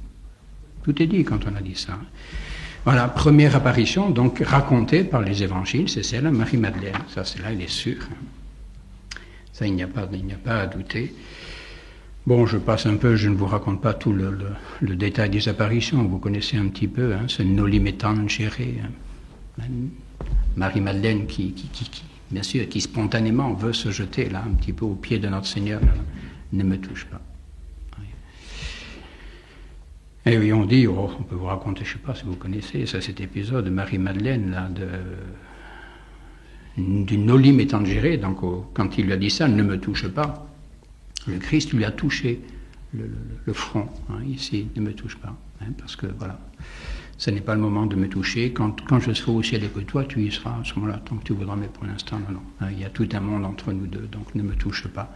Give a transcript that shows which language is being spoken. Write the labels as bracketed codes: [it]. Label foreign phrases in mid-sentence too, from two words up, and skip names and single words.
[fr] Tout est dit quand on a dit ça. Voilà, première apparition, donc racontée par les évangiles, c'est celle de Marie-Madeleine. Ça, c'est là, il est sûr. Ça, il n'y a pas à douter. Bon, je passe un peu, je ne vous raconte pas tout le détail des apparitions. Vous connaissez un petit peu, hein, ce [la] Noli me tangere. [fr] Hein. Marie-Madeleine qui, bien sûr, qui spontanément veut se jeter là, un petit peu au pied de notre Seigneur. Là, ne me touche pas. Et oui, on dit, on peut vous raconter, je ne sais pas si vous connaissez ça, cet épisode de Marie-Madeleine, là, du [la] Noli me tangere, [fr] donc quand il lui a dit ça, ne me touche pas, le Christ lui a touché le front, hein, ici, ne me touche pas, hein, parce que voilà, ce n'est pas le moment de me toucher, quand je serai au ciel et que toi tu y seras, à ce moment-là, tant que tu voudras, mais pour l'instant, non, hein, il y a tout un monde entre nous deux, donc ne me touche pas.